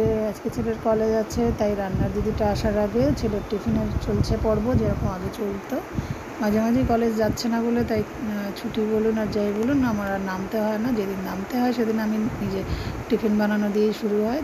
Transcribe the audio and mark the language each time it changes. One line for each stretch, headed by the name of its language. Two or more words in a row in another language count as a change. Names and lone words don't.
Bangla: আজ কে ছেলের কলেজ আছে তাই রান্নার দিদিটা আসার আগে ছেলের টিফিনের চলছে পর্ব যেরকম আগে চলতো। মাঝে মাঝে কলেজ যাচ্ছে না বলে তাই ছুটি বলুন আর যাই বলুন আমার আর নামতে হয় না। যেদিন নামতে হয় সেদিন আমি নিজে টিফিন বানানো দিয়ে শুরু হয়।